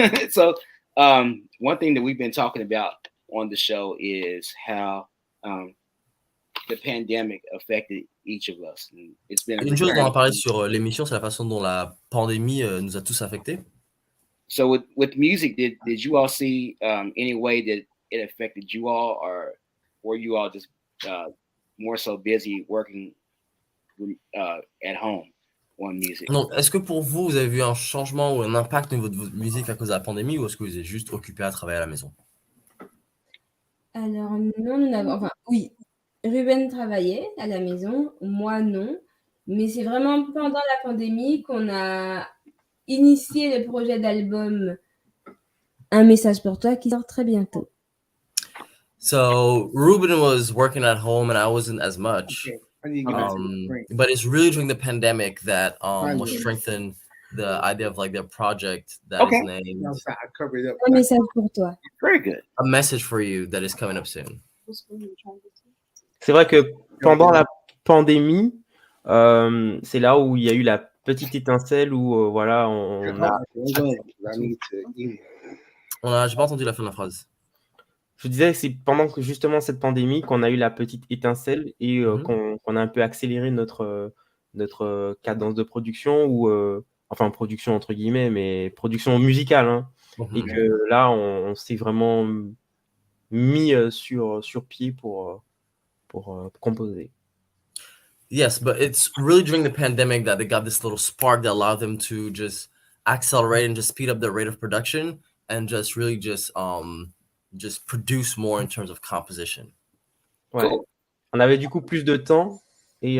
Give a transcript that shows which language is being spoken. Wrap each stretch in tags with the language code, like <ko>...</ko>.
<en>So, one thing that we've been talking about on the show is how the pandemic affected each of us. And it's been</en> <fr>Une chose dont on a parlé sur l'émission, c'est la façon dont la pandémie nous a tous affectés.</fr> <en>So with music, did you all see any way that it affected you all, or were you all just more so busy working at home on music?</en> <fr>Donc, est-ce que pour vous, vous avez vu un changement ou un impact au niveau de votre musique à cause de la pandémie, ou est-ce que vous êtes juste occupé à travailler à la maison? Alors non, nous n'avons... Enfin, oui, Ruben travaillait à la maison, moi non. Mais c'est vraiment pendant la pandémie qu'on a initié le projet d'album Un message pour toi qui sort très bientôt.</fr> <en>So Ruben was working at home and I wasn't as much. Okay, I need to get back to the drink. But it's really during the pandemic that Fine, was yeah. strengthened the idea of like their project that Okay. is named No, sorry, I covered it up.</en> <fr>Un message pour toi.</fr> <en>Very good. A Message for You that is coming up soon.</en> <fr>C'est vrai que pendant la pandémie, c'est là où il y a eu la petite étincelle où voilà, on a.</fr> <en>I need to eat.</en> <fr>J'ai pas entendu la fin de la phrase. Je disais que c'est pendant que justement cette pandémie qu'on a eu la petite étincelle et qu'on a un peu accéléré notre cadence de production ou enfin production entre guillemets, mais production musicale, hein. Et que là on s'est vraiment mis sur pied pour composer.</fr> <en>Yes, but it's really during the pandemic that they got this little spark that allowed them to just accelerate and just speed up their rate of production and just really just produce more in terms of composition.</en> <fr>Ouais.</fr> <en>Cool.</en> <fr>On avait du coup plus de temps et</fr>